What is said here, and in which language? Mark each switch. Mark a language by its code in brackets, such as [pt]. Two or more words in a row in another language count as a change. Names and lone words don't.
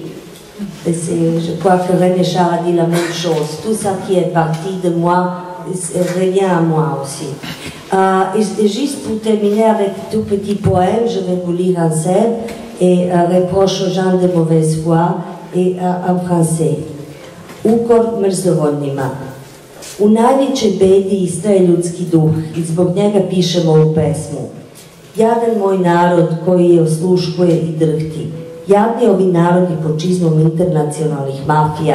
[fr] Je crois que René Char a dit la même chose. Tout ça qui est parti de moi revient à moi aussi. Et juste pour terminer avec tout petit poème, je vais vous lire en serbe et reproche aux gens de mauvaise foi et en français. [sr] Ukor mrzovoljnima. U najvećoj bedi istraje ljudski duh i zbog njega pišemo ovu pesmu. Jadan moj narod koji je osluškuje i drhti. Jadni ovi narodi pod čizmom internacionalnih mafija.